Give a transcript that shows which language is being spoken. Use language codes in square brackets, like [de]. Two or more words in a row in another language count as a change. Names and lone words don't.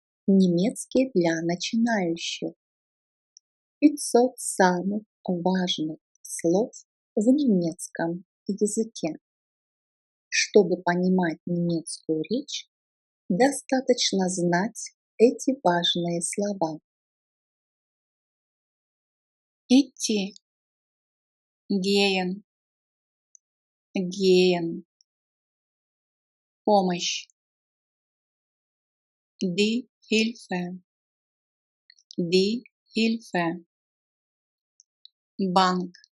[ru] Немецкий для начинающих. 500 самых важных слов в немецком языке. Чтобы понимать немецкую речь, достаточно знать эти важные слова. Идти. [de] Gehen. Gehen. Помощь. Die Hilfe. Die Hilfe. Bank.